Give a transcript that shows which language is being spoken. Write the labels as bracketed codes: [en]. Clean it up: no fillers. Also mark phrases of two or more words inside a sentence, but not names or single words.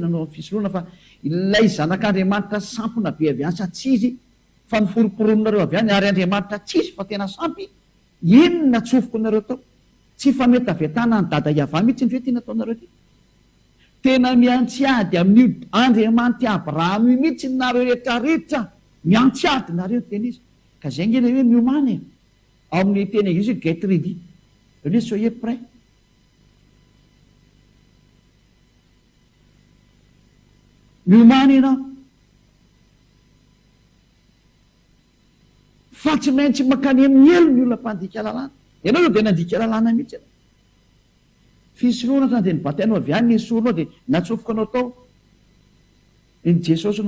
[mg] nanao ny fisoloana fa ilay zanak'Andriamanitra sampona be avy any sa tsy izy fa niforoporononareo avy any ary Andriamanitra tsisy fa tena sampy inona tsofoko nareo tao tsy fa mety avetana ny dada Eva mihitsy ny fety nataonareo ty tena miantsiady amin'io Andriamanitra Abrahama mihitsy nareo rehetrarehetra miantsiady nareo teny izy ka zay ngena hoe miomany ao amin'ny teny anglisy hoe [en] get ready [mg] hoe [fr] soyez prêt [mg] miomany ianao fa tsy maintsy makany amin'ny elo ny olona mpandika lalàna ianao io dia nandika lalàna mihitsy ianao fisoloana tany dia nibatainao avy any nesoronao dia natsofoka anao tao ny Jesosy anao